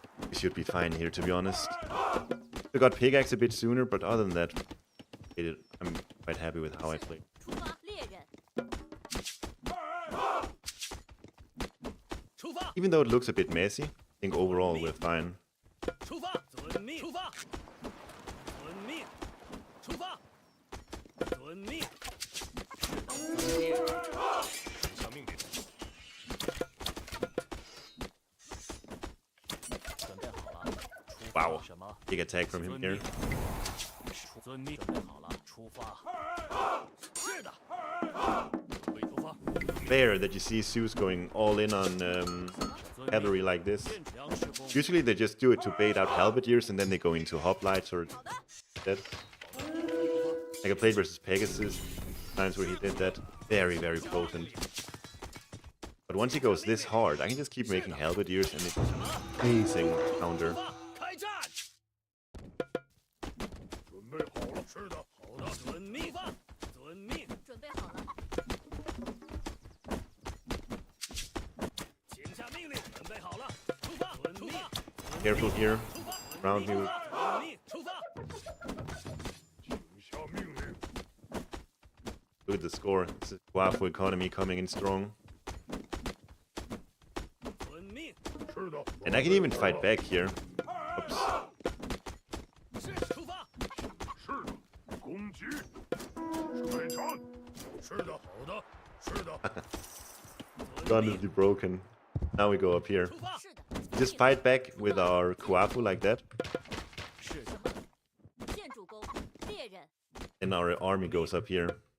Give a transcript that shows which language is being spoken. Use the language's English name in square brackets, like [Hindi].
[English] We should be fine here, to be honest. We got pickaxe a bit sooner, but other than that, I'm quite happy with how I played. [Chinese] 出发，猎人。出发， [English] Even though it looks a bit messy, I think overall we're fine. [Chinese] 出发，遵命，出发，遵命，出发，遵命。下命令。准备好了，出发。 [English] Wow. [Chinese] 什么？ [English] Big attack from him here. [Chinese] 遵命，准备好了，出发。是的。准备出发。 [English] Fair that you see Zeus going all in on cavalry like this. [Chinese] 粮食工， [English] Usually they just do it to bait out halberdiers and then they go into hoplites or that. Like I played versus Pegasus, times where he did that. Very, very potent. But once he goes this hard, I can just keep making halberdiers and it's amazing counter. [Chinese] 开战。准备好了，是的，好的，遵命，遵命，准备好了，请下命令，准备好了，出发，遵命， [English] Careful here. [Chinese] 出发， [English] Round you. [Chinese] 遵命，出发。下命令， [English] Look at the score. This is Guafu economy coming in strong. [Chinese] 遵命，是的， [English] And I can even fight back here. Oops. [Chinese] 是出发，是的，攻击，开战，是的，好的，是的， [English] Gun is broken. Now we go up here. [Chinese] 出发，是的。 [English] Just fight back with our Kuafu like that. [Chinese] 是的，建筑工，猎人。 [English] And our army goes up here.